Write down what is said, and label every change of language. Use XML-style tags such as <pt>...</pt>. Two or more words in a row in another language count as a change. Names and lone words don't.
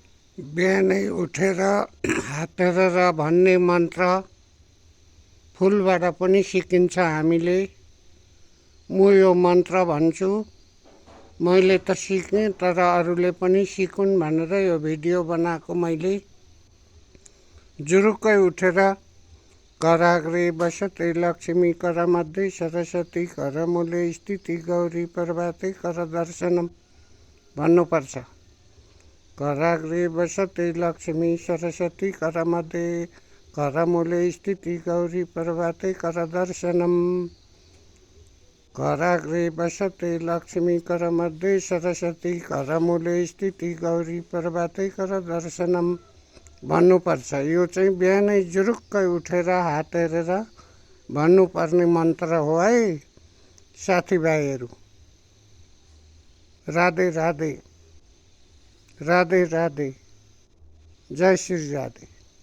<ne>बिहानै उठेर हात हेरेर भन्ने मन्त्र फुलबाट पनि सिकिन्छ हामीले। म यो मन्त्र भन्छु, मैले त सिकेँ तर अरूले पनि सिकुन् भनेर यो भिडियो बनाएको मैले। जुरुक्कै उठेर</ne> <sa>कराग्रे बसते लक्ष्मी करमध्ये सरस्वती करमूले स्थिति गौरी प्रभाते कर दर्शनम भन्नुपर्छ। कराग्रे बसते लक्ष्मी सरस्वती करमध्ये करमूले स्थिति गौरी प्रभाते कर दर्शनम। कराग्रे बसते लक्ष्मी करमध्ये सरस्वती करमूले स्थिति गौरी प्रभाते कर दर्शनम भन्नुपर्छ।</sa> <ne>यो चाहिँ बिहानै जुरुक्कै उठेर हात हेरेर भन्नुपर्ने मन्त्र हो है साथीभाइहरू। राधे राधे, राधे राधे, जय श्री राधे।</ne>